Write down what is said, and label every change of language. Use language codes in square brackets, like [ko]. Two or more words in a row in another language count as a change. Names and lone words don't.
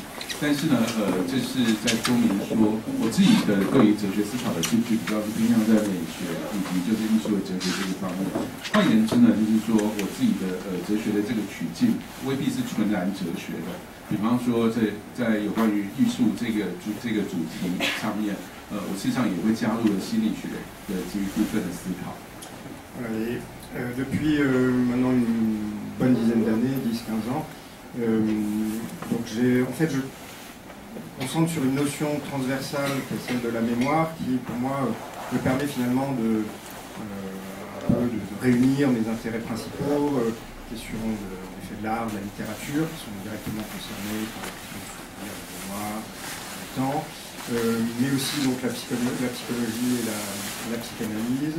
[zh] 但是呢，这是在说明说，我自己的对于哲学思考的兴趣比较是偏向在美学以及就是艺术的哲学这个方面。换言之呢，就是说我自己的哲学的这个取径未必是纯然哲学的。比方说，在有关于艺术这个主题上面，我事实上也会加入了心理学的这一部分的思考。 [fr] Depuis maintenant une bonne dizaine d'années, 10-15 ans, donc je concentre sur une notion transversale qui est celle de la mémoire, qui pour moi me permet finalement de réunir mes intérêts principaux, questions de l'art, de la littérature, qui sont directement concernés par la question de la mémoire, du temps, mais aussi donc la psychologie et la psychanalyse.